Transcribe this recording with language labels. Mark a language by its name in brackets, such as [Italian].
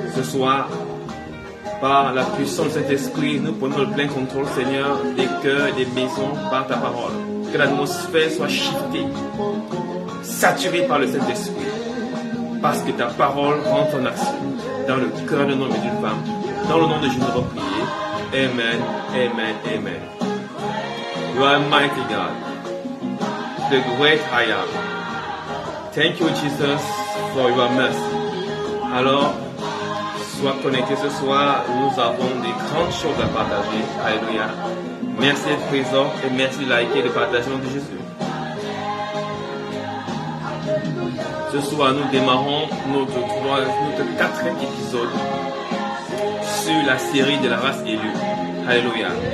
[French] Ce soir, par la puissance de cet esprit, nous prenons le plein contrôle, Seigneur, des cœurs et des maisons par ta parole. Que l'atmosphère soit shiftée, saturée par le Saint-Esprit, parce que ta parole rentre en action dans le cœur d'un homme et d'une femme. Dans le nom de Jésus, nous avons prié. Amen, amen, amen. [English] You are mighty God, the great I am. Thank you, Jesus, for your mercy. [French] Alors, sois connecté ce soir, nous avons des grandes choses à partager. Alléluia. Merci d'être présent et merci de liker et de partager le nom de Jésus. Ce soir, nous démarrons notre quatrième épisode sur la série de la race élue. Alléluia.